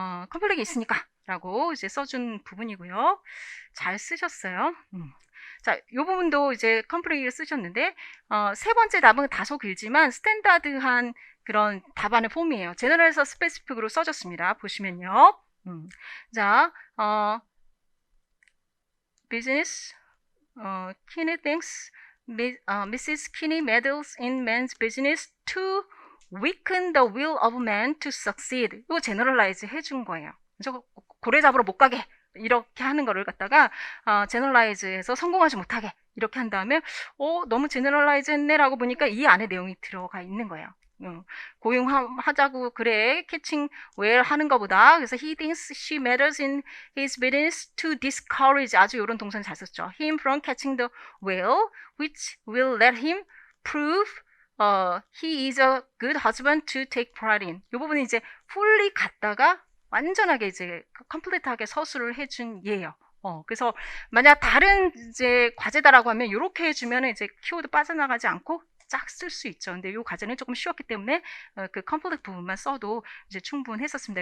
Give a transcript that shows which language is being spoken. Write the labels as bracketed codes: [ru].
[ko] 컴플릿이 있으니까 라고 이제 써준 부분이고요. 잘 쓰셨어요. 자, 이 부분도 이제 컴플릿을 쓰셨는데 세 번째 답은 다소 길지만 스탠다드한 그런 답안의 폼이에요. 제너럴에서 스페시픽으로 써줬습니다. 보시면요. [en] 자, business, Kinney thinks Mrs. Kinney meddles in men's business to weaken the will of man to succeed. [ko] 이거 제너럴라이즈 해준 거예요. 고래 잡으러 못 가게 이렇게 하는 거를 갖다가 제너럴라이즈해서 성공하지 못하게 이렇게 한 다음에 너무 제너럴라이즈 했네라고 보니까 이 안에 내용이 들어가 있는 거예요. 고용하자고 그래 캐칭 웰 하는 것보다 그래서 [en] he thinks she matters in his business to discourage [ko] 아주 이런 동사는 잘 썼죠. [en] him from catching the whale which will let him prove he is a good husband to take pride in. [ko] 이 부분은 이제 fully 갔다가 완전하게 이제 컴플릿하게 서술을 해준 예예요. 그래서 만약 다른 이제 과제다라고 하면 이렇게 해주면 이제 키워드 빠져나가지 않고 쫙 쓸 수 있죠. 근데 이 과제는 조금 쉬웠기 때문에 그 컴플릿 부분만 써도 이제 충분했었습니다.